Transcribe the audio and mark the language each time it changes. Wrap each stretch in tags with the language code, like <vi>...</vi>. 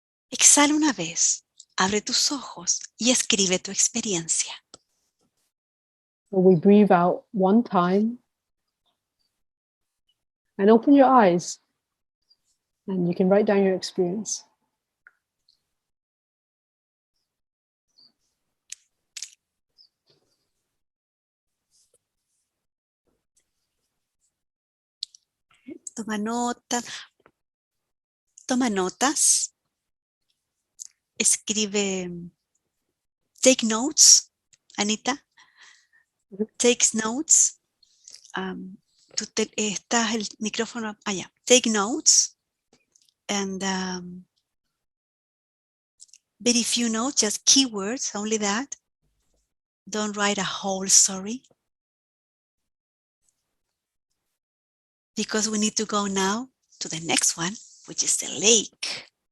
<es>Exhala una vez, abre tus ojos y escribe tu experiencia.</es> <en>So we breathe out one time and open your eyes, and you can write down your experience.</en> <es>Toma notas. Escribe,</es> <en>take notes, Anita. Takes notes.</en> <es>Estás el micrófono allá.</es> <en>Take notes. And very few notes, just keywords, only that. Don't write a whole story. Because we need to go now to the next one, which is the lake.</en>